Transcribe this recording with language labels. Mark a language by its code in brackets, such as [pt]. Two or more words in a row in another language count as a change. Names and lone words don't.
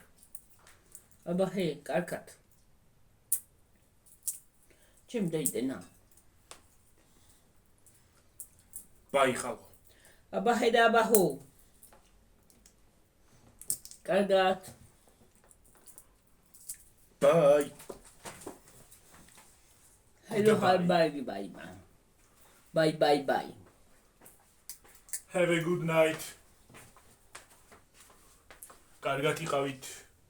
[ka] აბა კარგად. ჩემ დაიტენა. ბაი ხალხო. აბა და აბა კარგად. [en] Bye. Hello, Goodbye. bye, bye, bye. Bye, bye, bye. Have a good night. [ka] კარგად იყავით.